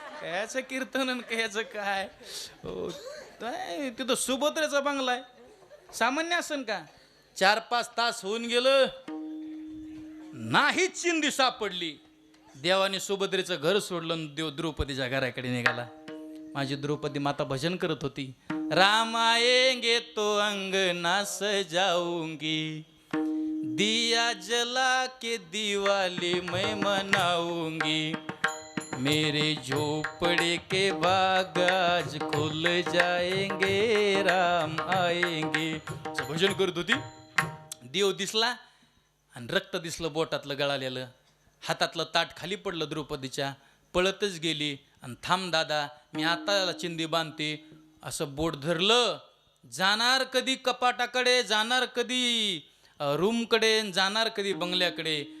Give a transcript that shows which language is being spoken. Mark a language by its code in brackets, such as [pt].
[mr] कायचं कीर्तन आणि कायचं काय हो, काय तिथं सुभद्रेचा बंगला आहे सामान्य असन का. 4-5 तास होऊन गेलं नाही चिंदी सापडली. देवाने सुभद्रेचं घर सोडलं आणि देव द्रौपदीच्या घराकडे निघाला. माझी द्रौपदी माता भजन करत होती. [hi] राम आएंगे तो अंगना सजाऊंगी दिया जला के दिवाली मैं मनाऊंगी मेरे झोपड़े के बाग आज खुल जाएंगे राम आएंगे. [mr] असं भजन करत होती. देव दिसला आणि रक्त दिसलं बोटातलं गळालेलं. हातातलं ताट खाली पडलं द्रौपदीच्या. पळतच गेली आणि थांब दादा मी आता चिंदी बांधते असं बोट धरलं. जाणार कधी कपाटाकडे, जाणार कधी रूमकडे, जाणार कधी बंगल्याकडे.